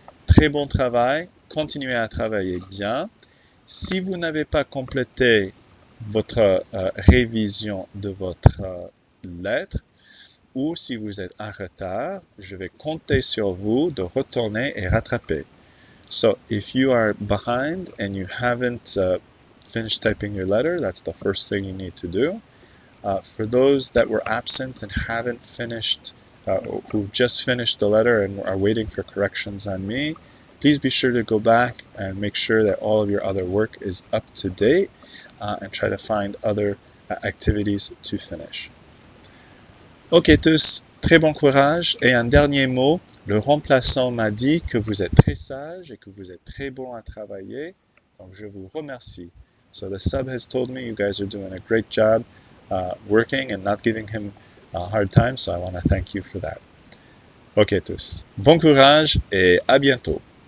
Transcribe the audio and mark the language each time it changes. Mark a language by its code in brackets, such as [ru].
[fr] Très bon travail. Continuez à travailler bien. Si vous n'avez pas complété votre révision de votre lettre, ou si vous êtes en retard, je vais compter sur vous de retourner et rattraper. [en] So, if you are behind and you haven't finished typing your letter, that's the first thing you need to do. For those that were absent and haven't finished, who've just finished the letter and are waiting for corrections on me, please be sure to go back and make sure that all of your other work is up to date and try to find other activities to finish. [fr] Ok tous, très bon courage. Et un dernier mot, le remplaçant m'a dit que vous êtes très sage et que vous êtes très bon à travailler. Donc je vous remercie. [en] So the sub has told me you guys are doing a great job working and not giving him a hard time. So I want to thank you for that. [fr] Ok tous, bon courage et à bientôt.